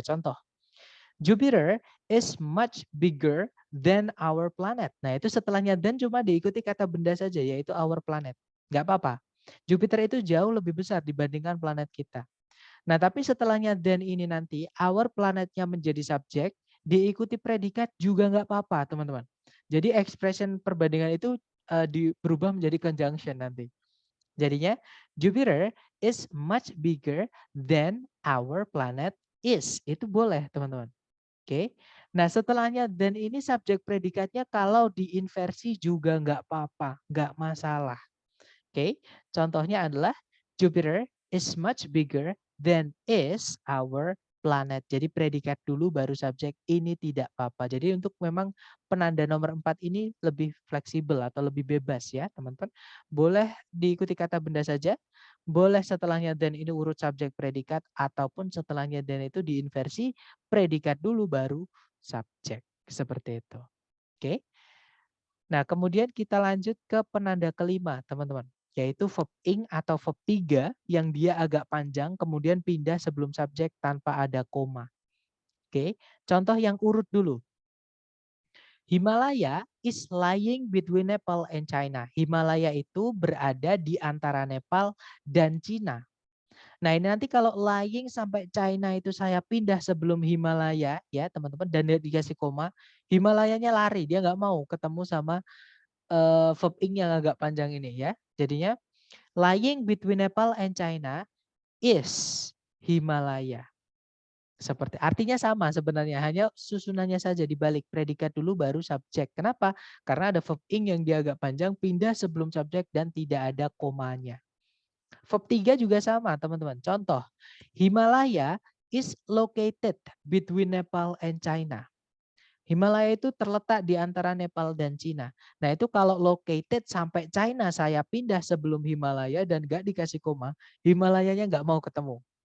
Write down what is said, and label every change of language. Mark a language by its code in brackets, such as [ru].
[id] Contoh, [en] Jupiter is much bigger than our planet. [id] Nah, itu setelahnya than cuma diikuti kata benda saja, yaitu our planet. Nggak apa-apa. Jupiter itu jauh lebih besar dibandingkan planet kita. Nah, tapi setelahnya than ini nanti, our planetnya menjadi subjek, diikuti predikat juga nggak apa-apa, teman-teman. Jadi expression perbandingan itu berubah menjadi conjunction nanti. Jadinya, [en] Jupiter is much bigger than our planet is. [id] Itu boleh, teman-teman. Oke. Nah, setelahnya than ini subjek predikatnya kalau diinversi juga nggak apa-apa, nggak masalah. Oke. Contohnya adalah [en] Jupiter is much bigger than is our planet. [id] Jadi predikat dulu baru subjek, ini tidak apa-apa. Jadi untuk memang penanda nomor 4 ini lebih fleksibel atau lebih bebas ya teman-teman. Boleh diikuti kata benda saja, boleh setelahnya than ini urut subjek predikat, ataupun setelahnya than itu diinversi, predikat dulu baru subjek. Seperti itu. Oke. Nah kemudian kita lanjut ke penanda kelima teman-teman. Yaitu verb ing atau verb 3 yang dia agak panjang kemudian pindah sebelum subjek tanpa ada koma. Oke, contoh yang urut dulu. [en] Himalaya is lying between Nepal and China. [id] Himalaya itu berada di antara Nepal dan Cina. Nah ini nanti kalau lying sampai China itu saya pindah sebelum Himalaya ya teman-teman, dan dia dikasih koma, Himalayanya lari, dia nggak mau ketemu sama verb ing yang agak panjang ini ya. Jadinya [en] lying between Nepal and China is Himalaya. [id] Seperti artinya sama sebenarnya, hanya susunannya saja dibalik, predikat dulu baru subjek. Kenapa? Karena ada verb ing yang dia agak panjang, pindah sebelum subjek dan tidak ada komanya. Verb 3 juga sama, teman-teman. Contoh, [en] Himalaya is located between Nepal and China. [id] Himalaya itu terletak di antara Nepal dan Cina. Nah itu kalau located sampai China saya pindah sebelum Himalaya dan nggak dikasih koma, Himalayanya nggak mau ketemu.